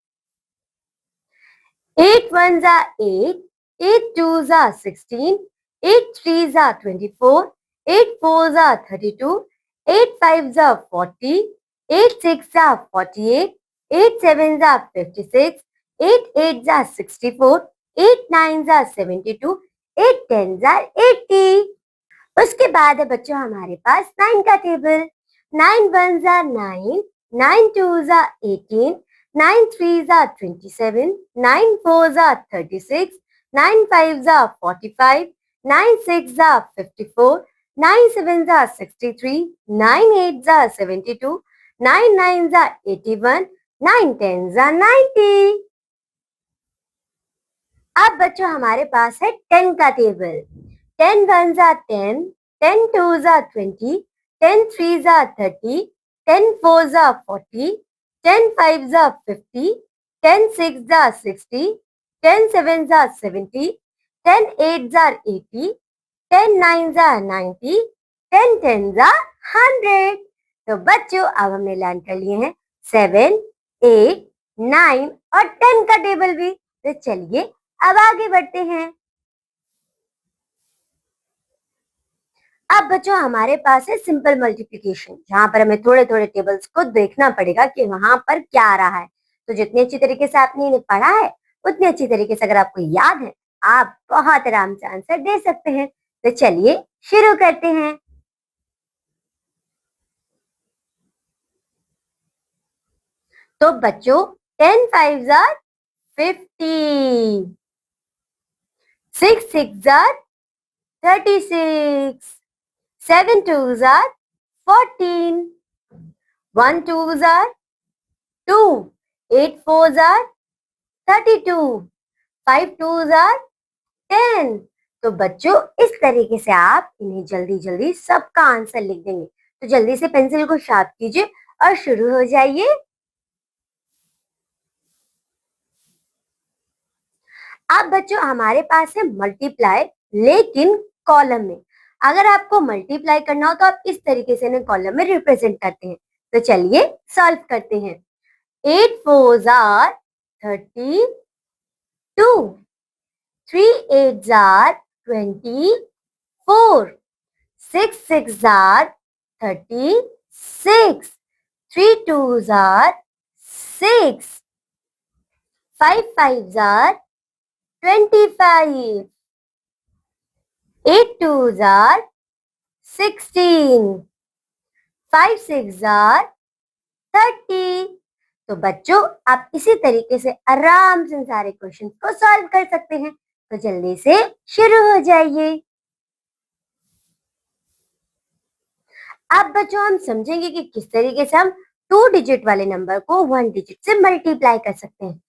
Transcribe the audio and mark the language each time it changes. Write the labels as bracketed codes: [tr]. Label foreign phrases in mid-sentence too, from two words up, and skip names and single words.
[en] 8 1s are 8, 8 2s are 16, 8 3s are 24, 8 4s are 32, 8 5s are 40, 8 6s are 48, 8 7s are 56, 8 8s are 64, 8 9s are 72, 8 10s are 80. [hi] उसके बाद है बच्चों हमारे पास 9 का टेबल। [en] 9 1s are 9, 9 2s are 18, 9 3s are 27, 9 4s are 36, 9 5s are 45, 9 6s are 54, 9 7s are 63, 9 8s are 72, 9 9s are 81, 9 10s are 90. [hi] अब बच्चों हमारे पास है 10 का टेबल। [en] 10 1s are 10, 10 2s are 20, 10 3s are 30, 10 4s are 40, 10 5s are 50, 10 6s are 60, 10 7s are 70, 10 8s are 80, 10 9s are 90, 10 10s are 100. [hi] तो बच्चों अब हमने लर्न कर लिए हैं 7, 8, 9 और 10 का टेबल भी। तो चलिए अब आगे बढ़ते हैं। अब बच्चों हमारे पास है [en] simple multiplication, [hi] जहां पर हमें थोड़े थोड़े टेबल्स को देखना पड़ेगा कि वहां पर क्या आ रहा है। तो जितनी अच्छी तरीके से आपने इन्हें पढ़ा है उतनी अच्छी तरीके से अगर आपको याद है आप बहुत आराम से आंसर दे सकते हैं। तो चलिए शुरू करते हैं। तो बच्चों [en] 10 5s are 50, 6 6s are 36, 7 2s are 14, 1 2s are 2, 8 4s are 32, 5 2s are 10। [hi] तो बच्चों इस तरीके से आप इन्हें जल्दी जल्दी सबका आंसर लिख देंगे। तो जल्दी से पेंसिल को शार्प कीजिए और शुरू हो जाइए। अब बच्चों हमारे पास है मल्टीप्लाई, लेकिन कॉलम में। अगर आपको मल्टीप्लाई करना हो तो आप इस तरीके से इन्हें कॉलम में रिप्रेजेंट करते हैं। तो चलिए सॉल्व करते हैं। [en] 8 4s are 32, 3 8s are 24, 6 6s are 36, 3 2s are 6, 5 5s are 25, 8 2s are 16, 5 6s are 30। [hi] तो बच्चों आप इसी तरीके से आराम से सारे क्वेश्चन को सॉल्व कर सकते हैं। तो जल्दी से शुरू हो जाइए। अब बच्चों हम समझेंगे कि किस तरीके से हम 2 डिजिट वाले नंबर को 1 डिजिट से मल्टीप्लाई कर सकते हैं।